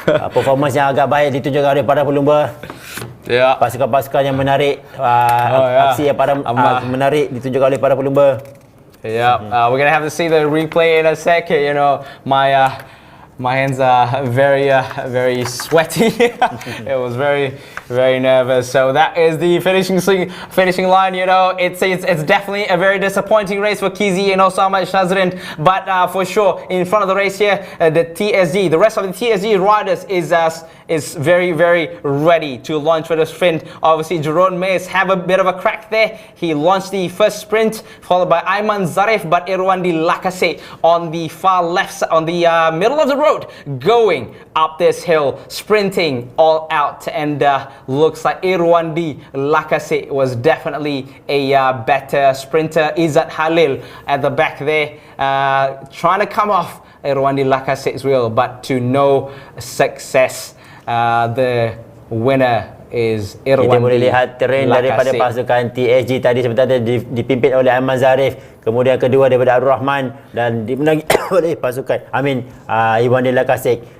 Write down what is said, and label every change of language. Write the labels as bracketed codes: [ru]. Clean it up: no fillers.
[ms] Performance yang agak baik ditunjukkan oleh para pelumba. Pasukan-pasukan yang menarik, aksi yang menarik ditunjukkan oleh para pelumba. [en] Yeah, we're gonna have to see the replay in a second. You know, my hands are very sweaty. It was very nervous. So that is the finishing line. You know, it's definitely a very disappointing race for Kizi and also Ahmad Shazrin. But for sure, in front of the race here, the rest of the TSG riders is very ready to launch for the sprint. Obviously, Jerome Mays have a bit of a crack there. He launched the first sprint, followed by Aiman Zarif, but Irwandi Lakasek on the far left, on the middle of the road, going up this hill, sprinting all out, and looks like Irwandi Lakasek was definitely a better sprinter. Izzat Halil at the back there, trying to come off Irwandi Lakasek's wheel, but to no success. The winner is [ms] Kita Irwan boleh lihat terrain daripada Lacazette. pasukan TSG tadi sebenarnya dipimpin oleh Ahmad Zarif, kemudian kedua daripada Abdul Rahman dan dimenangi oleh pasukan Iwan de Lacazette.